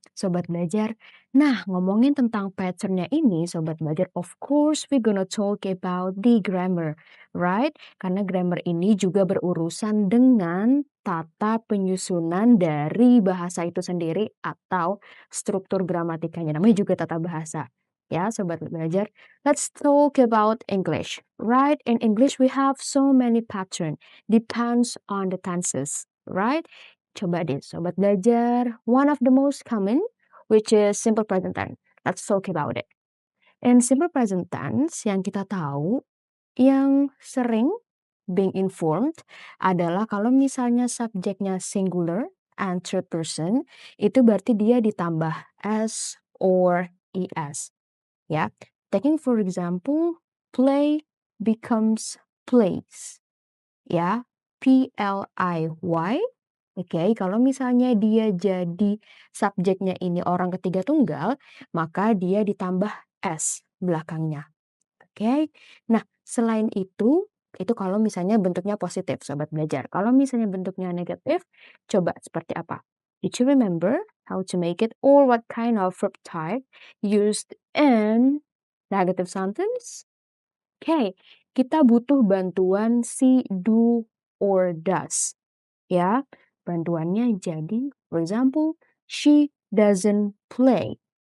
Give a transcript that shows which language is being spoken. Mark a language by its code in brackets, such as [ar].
[id] Sobat belajar, nah ngomongin tentang patternnya ini, sobat belajar, [en] of course we gonna talk about the grammar, right? [id] Karena grammar ini juga berurusan dengan tata penyusunan dari bahasa itu sendiri atau struktur gramatikanya. Namanya juga tata bahasa. Ya, sobat belajar. [en] Let's talk about English. Right? In English we have so many pattern. Depends on the tenses. Right? [id] Coba deh sobat belajar. [en] One of the most common which is simple present tense. Let's talk about it. In simple present tense [id] yang kita tahu yang sering [en] being informed [id] adalah kalau misalnya subjeknya [en] singular and third person, [id] itu berarti dia ditambah s or es. [en] Ya, taking for example, play becomes plays. Ya, PLIY. [id] Oke, kalau misalnya dia jadi subjeknya ini orang ketiga tunggal, maka dia ditambah s belakangnya. Oke. Nah, selain itu kalau misalnya bentuknya positif, sobat belajar. Kalau misalnya bentuknya negatif, coba seperti apa? [en] Did you remember how to make it or what kind of verb type used in negative sentence? [id] Oke, kita butuh bantuan si do or does. Ya, bantuannya jadi, [en] for example, she doesn't play.